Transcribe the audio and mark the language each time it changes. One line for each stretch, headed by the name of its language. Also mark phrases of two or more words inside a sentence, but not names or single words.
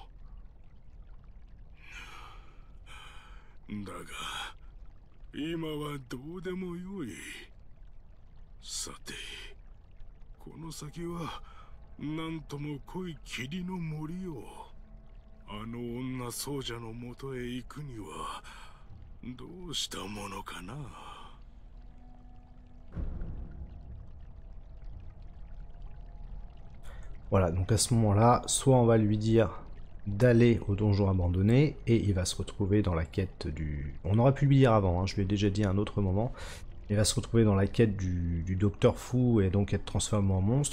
Japanese: だが今はどうでもよい。さてこの先はなんとも濃い霧の森をあの女僧者のもとへ行くにはどうしたものかな。
French: Voilà, donc à ce moment-là, soit on va lui dire d'aller au donjon abandonné, et il va se retrouver dans la quête du... On aurait pu lui dire avant, hein, je lui ai déjà dit à un autre moment. Il va se retrouver dans la quête du docteur fou et donc être transformé en monstre.